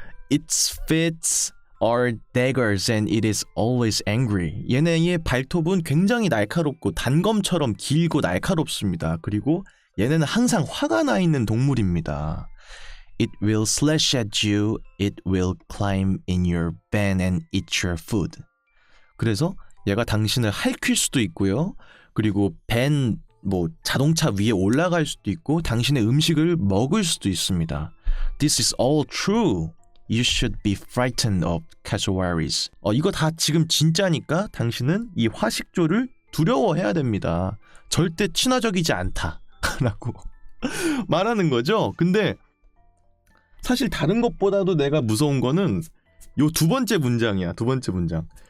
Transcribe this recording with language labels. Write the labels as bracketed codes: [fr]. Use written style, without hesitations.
[en] Its feet are daggers and it is always angry. [ko] 얘네의 발톱은 굉장히 날카롭고 단검처럼 길고 날카롭습니다. 그리고 얘네는 항상 화가 나 있는 동물입니다. [en] It will slash at you. It will climb in your van and eat your food. [ko] 그래서 얘가 당신을 핥힐 수도 있고요. 그리고 자동차 위에 올라갈 수도 있고 당신의 음식을 먹을 수도 있습니다. [en] This is all true. You should be frightened of cassowaries. [ko] 이거 다 지금 진짜니까 당신은 이 화식조를 두려워해야 됩니다. 절대 친화적이지 않다. 라고 말하는 거죠. 근데 사실 다른 것보다도 내가 무서운 거는 요 두 번째 문장이야. 두 번째 문장.